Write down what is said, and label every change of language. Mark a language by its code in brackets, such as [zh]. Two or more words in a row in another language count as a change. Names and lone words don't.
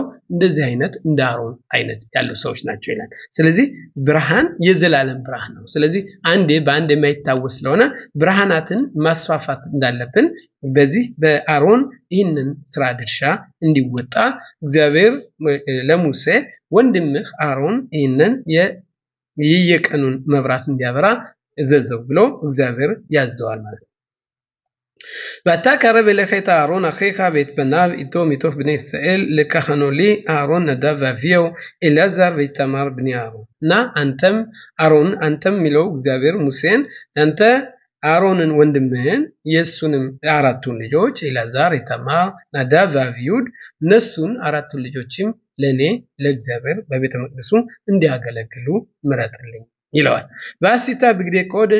[am] እንደዚህ አይነት እንደ አሮን አይነት ያሉ ሰዎች ናቸው ይላል ስለዚህ ብርሃን የዘላለም ብርሃን ነው ስለዚህ አንዴ በአንድ የማይታወስ ስለሆነ ብርሃናትን ማስፋፋት እንዳለብን በዚህ በአሮን ይህንን ስራ ድርሻ እንዲወጣ እግዚአብሔር ለሙሴ ወንድምህ አሮን ይህንን የየቀኑን መብራት እንዲያበራ እዘዘው ብሎ እግዚአብሔር ያዘዋል ማለት [he] ואתה קרב אליך את אהרון אחיך ואת בניו איתו מתוך בני ישראל לקחנו לי אהרון נדב ואביהו אלעזר ואיתמר בני אהרון [am] ና አንተም አሮን አንተም ሚለው እግዚአብሔር ሙሴን አንተ አሮንን ወንድምህን የሱንም አራቱን ልጆች ኤልዓዛር ኢታማር ናዳብ ወአብዩድ እነሱን አራቱን ልጆችም ለኔ ለእግዚአብሔር በቤተ መቅደሱ እንዲያገለግሉ ምረጥልኝ ይለዋል [he] ועשית בגדי קודש